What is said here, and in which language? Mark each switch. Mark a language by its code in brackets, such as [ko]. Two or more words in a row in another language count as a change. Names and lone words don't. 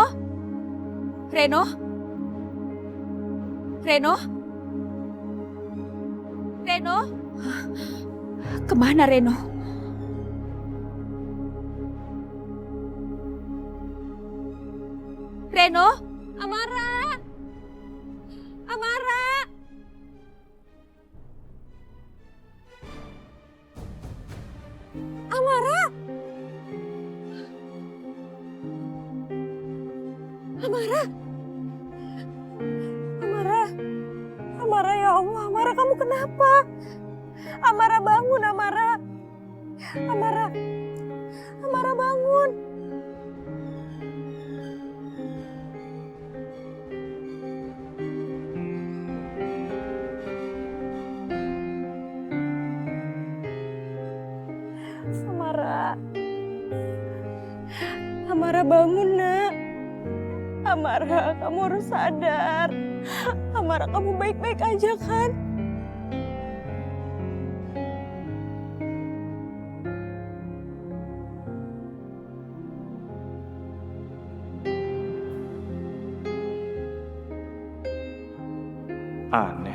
[id] Reno? Reno? Reno? Kemana Reno? Reno? Amara! Amara! Amara! Amara! Amara! Amara, ya Allah, Amara, kamu kenapa? Amara, bangun, Amara! Amara! Amara, bangun! Amara. Amara, bangun, nak. Amara, kamu harus sadar. Amara, kamu baik-baik aja kan? Aneh.